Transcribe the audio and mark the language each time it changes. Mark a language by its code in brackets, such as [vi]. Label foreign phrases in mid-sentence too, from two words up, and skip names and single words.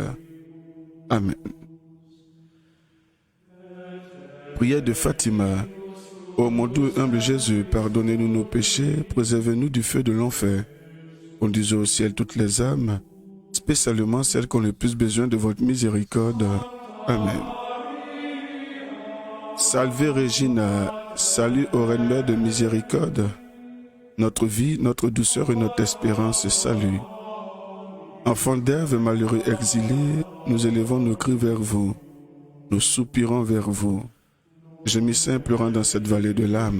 [fr] Amen. Prière de Fatima. Ô mon doux et humble Jésus, pardonnez-nous nos péchés, préservez-nous du feu de l'enfer. Conduisez au ciel toutes les âmes, spécialement celles qui ont le plus besoin de votre miséricorde. [la] Amen. Salve Regina, [fr] salut ô Reine Mère de miséricorde. Notre vie, notre douceur et notre espérance, salut. Enfants d'Ève, malheureux exilés, nous élevons nos cris vers vous. Nous soupirons vers vous. Gémissons et pleurant dans cette vallée de l'âme.